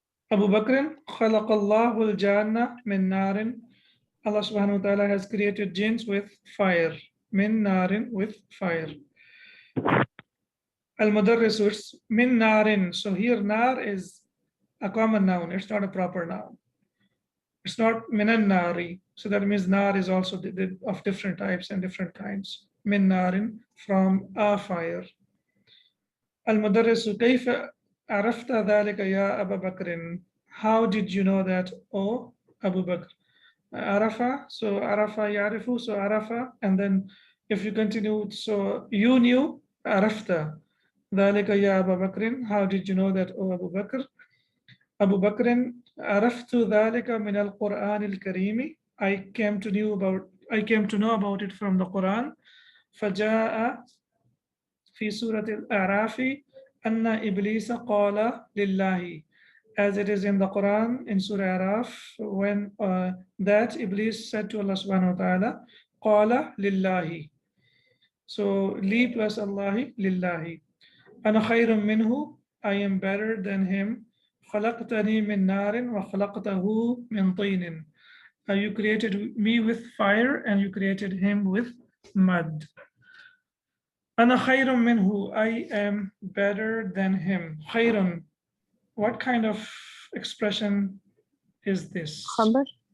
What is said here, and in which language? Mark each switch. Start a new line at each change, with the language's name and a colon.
Arabic: Abu Bakr, خلق الله الجنة من نار.
English: Allah subhanahu wa ta'ala has created jinns with fire.
Arabic: Min narin,
English: with fire. Al-Mudarris, min narin. So here nar is a common noun. It's not a proper noun. It's not minan nari. So that means nar is also of different types and different kinds.
Arabic: Min narin,
English: from a fire.
Arabic: Al-Mudarris, كيف عرفت ذلك يا أبا بكر?
English: How did you know that, O Abu Bakr? Arafa, so Arafa yarifu, so Arafa, and then if you continue, so you knew, Arafta.
Arabic: ذلك يا أبا بكر,
English: how did you know that, O Abu Bakr?
Arabic: Abu Bakr, عرفت ذلك من القرآن الكريم.
English: I came to know about it from the Quran. فجاء
Arabic: في سورة الأعراف أن إبليس قال لله,
English: as it is in the Quran in Surah Araf, when that Iblis said to Allah subhanahu wa ta'ala,
Arabic: قال لله.
English: So li plus Allahi, lillahi.
Arabic: أنا خير منه,
English: I am better than him.
Arabic: خلقتني من نار وخلقته من طين.
English: You created me with fire and you created him with mud.
Arabic: أنا خير منه,
English: I am better than him. خير, what kind of expression is this?
Arabic: Khabar.